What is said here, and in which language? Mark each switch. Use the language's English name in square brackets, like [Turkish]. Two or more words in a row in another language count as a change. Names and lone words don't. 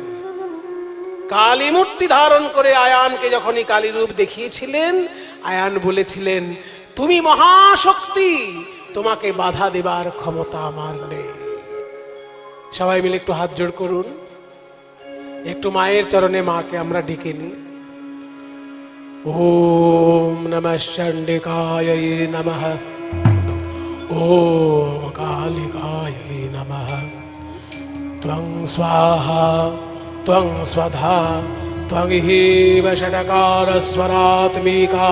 [Bangla] কালী মূর্তি ধারণ করে আয়ানকে যখনই কালী রূপ দেখিয়েছিলেন, আয়ান বলেছিলেন তুমি মহাশক্তি, তোমাকে বাধা দেবার ক্ষমতা আমার নেই। সবাই মিলে একটু হাত জোড় করুন, একটু মায়ের চরণে মাকে আমরা ডেকে নিই। [Sanskrit] ओम नमः चंडिकायै नमः ओम कालिकायै नमः त्वं स्वाहा त्वं स्वधा त्वं हीव षट्कार स्वरात्मिका